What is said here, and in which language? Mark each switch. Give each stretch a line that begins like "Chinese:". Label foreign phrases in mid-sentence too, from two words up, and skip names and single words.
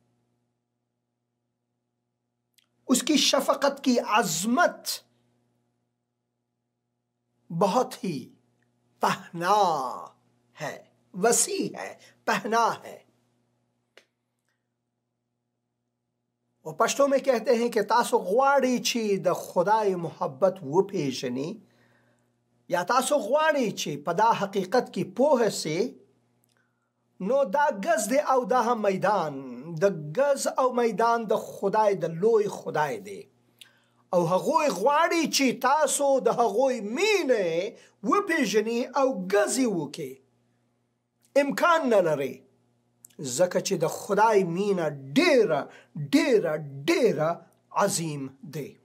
Urdu: اس کی شفقت کی عظمت بہت ہی پہنا ہے، وسیع ہے، پہنا ہے۔ وہ پشتو میں کہتے ہیں کہ
Pashto: تاسو غواړئ چې د خدای محبت وپیژنئ، یا تاسو غواړئ چې په دا حقیقت کې پوه سئ، نو دا ګز دی او دا هم میدان، د ګز او میدان د خدای، د لوی خدای دی، او هغوی غواړي چې تاسو د هغوی مینه وپیژنئ او ګز یې وکئ، امکان نه لرئ، ځکه چې د خدای مینه ډیره ډیره ډیره عظیم دی۔